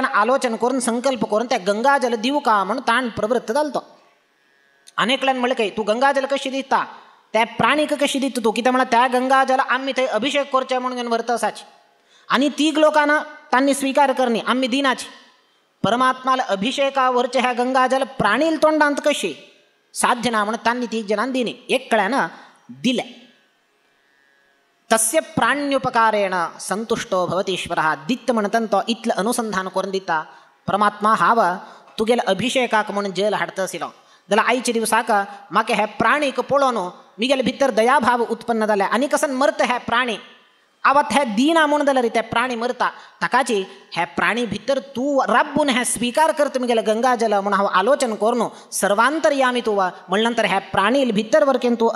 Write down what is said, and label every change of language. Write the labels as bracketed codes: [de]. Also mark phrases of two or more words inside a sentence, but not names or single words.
[kok] आलोचन करून संकल्प करून त्या गंगाजल दिवू का म्हणून ताण प्रवृत्त जालो तो अनेक कळ्यान म्हणले काय तू गंगाजल कशी दिता त्या प्राणीक कशी दिता तू कित्याक म्हळ्यार त्या गंगाजल आम्ही थंय अभिषेक करचे म्हणून व्रत आसाची आनी तीग लोकांना तांणी स्वीकार करणी आम्ही दिनाची परमात्माला अभिषेका वरचे ह्या गंगाजल प्राणील तोंडांत कशी साध्य ना म्हणून तांणी तीग जणांनी दिनी एक कळ्यान दिले [sa] तस्य प्राण्युपकारेण संतुष्टो भवतीश्वरः [kok] दित्त म्हणतन तो इतलं अनुसंधान करून दिता परमात्मा हाव तुगेले अभिषेकाक म्हणून जल हाडता आशिल्लो जाल्यार आयच्या दिवसाक म्हाका हे प्राणीक पळोवन म्हगेले भितर दयाभाव उत्पन्न जाले आनी कसन मरता हे प्राणी आवत हे दिना म्हणून जाल्यार ते प्राणी मरता ताकाची हे प्राणी भितर तू राबून हे स्वीकार करता म्हगेले गंगाजल म्हणून हांव आलोचन करून सर्वांतर्यामी तू म्हणले नंतर हे प्राणी भितर वरकेन तू